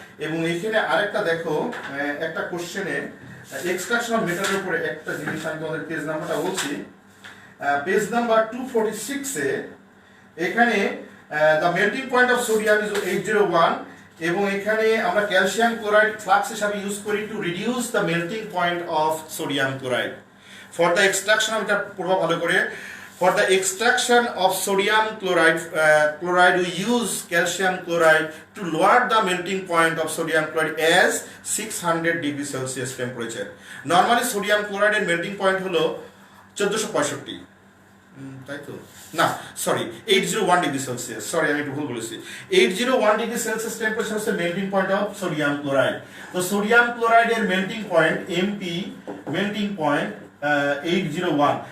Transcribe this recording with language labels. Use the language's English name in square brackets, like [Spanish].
[Bangla] এবং এখানে আরেকটা দেখো, একটা কোশ্চেনে এক্সট্রাকশন অফ মেটালের উপরে একটা জিনিস আমি তোমাদের পেজ নাম্বারটা বলছি। [English] page number 246 এ এখানে the melting point of sodium is 801, [Bangla] এবং এখানে আমরা [English] Calcium chloride flux হিসাবে use করি to reduce the melting point of sodium chloride. For the extraction, [Bangla] এটা পড়বা ভালো করে, [English] for the extraction of sodium chloride we use calcium chloride to lower the melting point of sodium chloride as 600 degree Celsius temperature. Normally sodium chloride এর melting point হলো 1465, [Bangla] তাই তো না, [English] sorry 801 degree Celsius, sorry [Bangla] আমি একটু ভুল বলেছি, [English] 801 degree Celsius temperature হচ্ছে melting point of sodium chloride. [Bangla] তো sodium ক্লোরাইডের melting point MP, melting point 801।